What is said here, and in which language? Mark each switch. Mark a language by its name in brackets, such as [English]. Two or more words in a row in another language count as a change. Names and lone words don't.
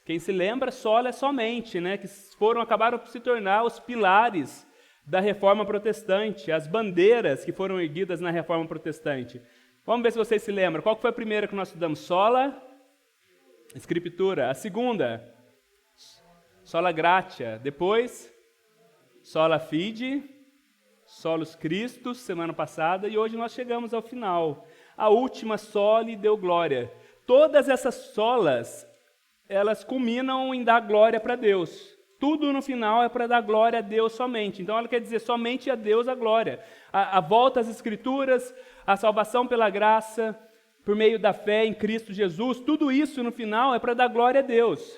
[Portuguese] Quem se lembra, sola é somente, né? Que acabaram por se tornar os pilares da Reforma Protestante, as bandeiras que foram erguidas na Reforma Protestante. Vamos ver se vocês se lembram. Qual foi a primeira que nós estudamos? [Latin] Sola Scriptura. [Portuguese] A segunda, [Latin] Sola Gratia. Depois, Sola Fide, Solus Christus, [Portuguese] semana passada, e hoje nós chegamos ao final. A última, [Latin] Soli Deo Glória. [Portuguese] Todas essas solas, elas culminam em dar glória para Deus. Tudo no final é para dar glória a Deus somente. Então ela quer dizer somente a Deus a glória. A volta às Escrituras, a salvação pela graça, por meio da fé em Cristo Jesus, tudo isso no final é para dar glória a Deus.